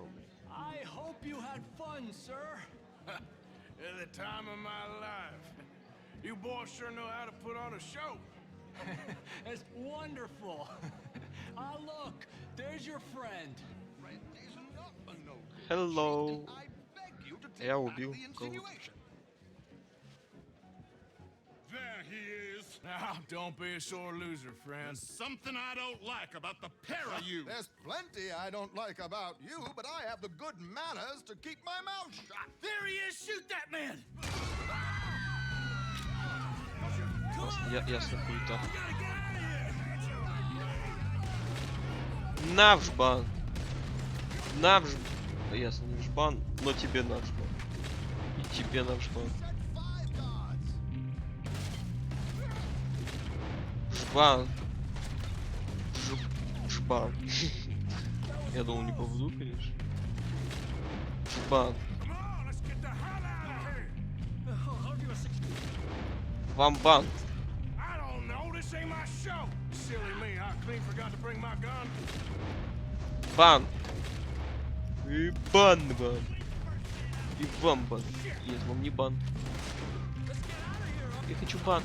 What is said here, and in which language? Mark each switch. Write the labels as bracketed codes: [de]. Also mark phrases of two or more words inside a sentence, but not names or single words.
[en] I hope you had fun, sir. At the time of my life. You boys sure know how to put on a show. It's wonderful. Ah, look, there's your friend. Hello. [ru] Я убил кого-то. [en] There he is. Now, don't be a sore loser, friend. There's something I don't like about the pair of you. There's plenty I don't like about you, but I have the good manners to keep my mouth shut. There he is! Shoot that man! [ru] Ясно, хуй-то. На в жбан. На в жбан. Ясно, не в жбан, но тебе на в жбан. И тебе на в жбан. Жбан. Жбан. Я думал, не поведу, конечно. Жбан. Вам бан. Бан. И бан. И вам бан. Нет, вам не бан. Я хочу бан.